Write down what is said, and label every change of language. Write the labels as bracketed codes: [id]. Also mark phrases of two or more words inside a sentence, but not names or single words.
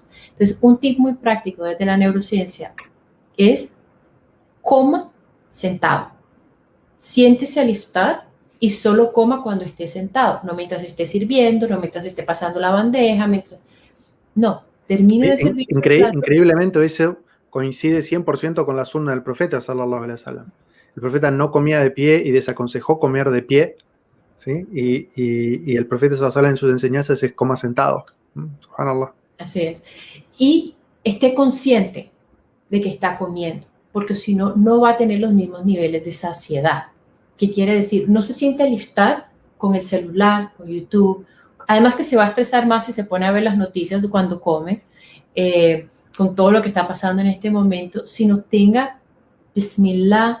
[es] Entonces, un tip muy práctico desde la neurociencia es coma sentado. Siéntese al iftar y solo coma cuando esté sentado, no mientras esté sirviendo, no mientras esté pasando la bandeja, no, termine de servir. Increíblemente eso coincide 100% con la sunna del profeta, [ar] صلى الله عليه وسلم. [es] El profeta no comía de pie y desaconsejó comer de pie, ¿sí? Y el profeta [ar] صلى الله عليه وسلم [es] en sus enseñanzas es coma sentado. Subhanallah. Así es. Y esté consciente de que está comiendo, porque si no, no va a tener los mismos niveles de saciedad. ¿Qué quiere decir? No se siente al iftar con el celular, con YouTube. Además que se va a estresar más si se pone a ver las noticias de cuando come, con todo lo que está pasando en este momento, sino tenga Bismillah.